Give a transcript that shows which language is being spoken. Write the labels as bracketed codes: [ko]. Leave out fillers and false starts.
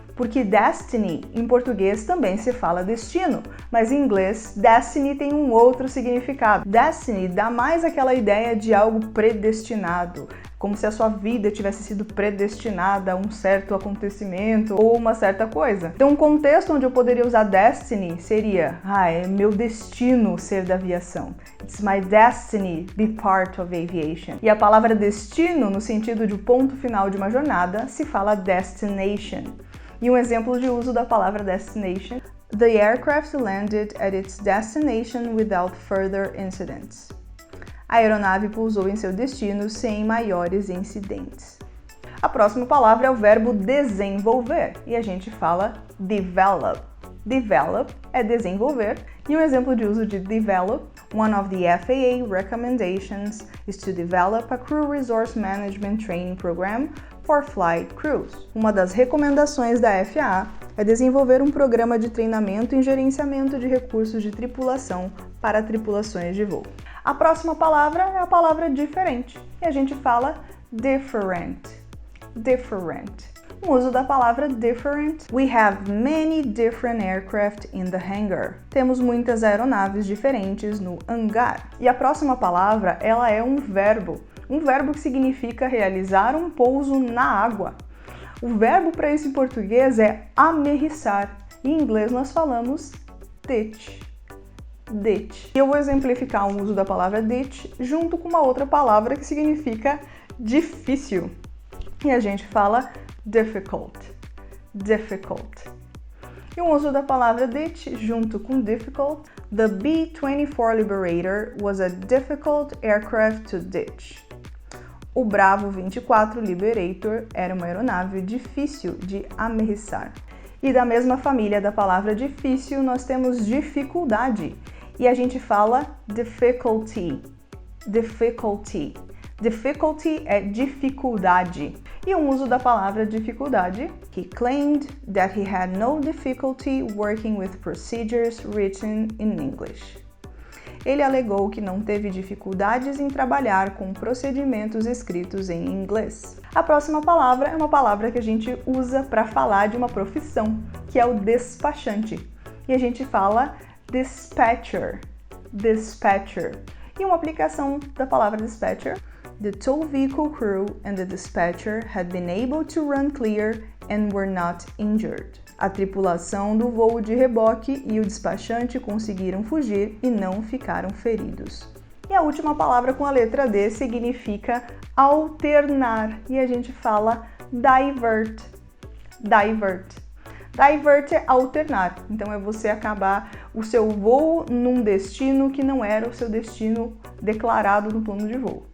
[pt] Porque destiny, em português, também se fala destino, mas em inglês, destiny tem um outro significado. Destiny dá mais aquela ideia de algo predestinado, como se a sua vida tivesse sido predestinada a um certo acontecimento ou uma certa coisa. Então, um contexto onde eu poderia usar destiny seria: é meu destino ser da aviação. [en] It's my destiny be part of aviation. [pt] E a palavra destino, no sentido de ponto final de uma jornada, se fala destination. E um exemplo de uso da palavra destination: [en] The aircraft landed at its destination without further incidents. [pt] A aeronave pousou em seu destino sem maiores incidentes. A próxima palavra é o verbo desenvolver, e a gente fala develop. Develop é desenvolver, e um exemplo de uso de develop: [en] One of the FAA recommendations is to develop a crew resource management training program for flight crews. [pt] Uma das recomendações da FAA é desenvolver um programa de treinamento em gerenciamento de recursos de tripulação para tripulações de voo. A próxima palavra é a palavra diferente, e a gente fala different. [en] Different. [pt] O uso da palavra different: [en] We have many different aircraft in the hangar. [pt] Temos muitas aeronaves diferentes no hangar. E a próxima palavra, ela é um verbo que significa realizar um pouso na água. O verbo para isso em português é amerriçar. Em inglês nós falamos ditch. Ditch. E eu vou exemplificar o uso da palavra ditch junto com uma outra palavra que significa difícil. E a gente fala difficult. Difficult. E o uso da palavra ditch junto com difficult: [en] The B-24 Liberator was a difficult aircraft to ditch. [pt] O Bravo 24 Liberator era uma aeronave difícil de aterrissar. E da mesma família da palavra difícil, nós temos dificuldade. E a gente fala difficulty. [en] Difficulty. [pt] Difficulty é dificuldade. E o uso da palavra dificuldade. [en] He claimed that he had no difficulty working with procedures written in English. [pt] Ele alegou que não teve dificuldades em trabalhar com procedimentos escritos em inglês. A próxima palavra é uma palavra que a gente usa para falar de uma profissão, que é o despachante. E a gente fala dispatcher. Dispatcher. E uma aplicação da palavra dispatcher. [en] The tow vehicle crew and the dispatcher had been able to run clear and were not injured. [pt] A tripulação do voo de reboque e o despachante conseguiram fugir e não ficaram feridos. E a última palavra com a letra D significa alternar, e a gente fala divert. Divert. Divert é alternar, então é você acabar o seu voo num destino que não era o seu destino declarado no plano de voo.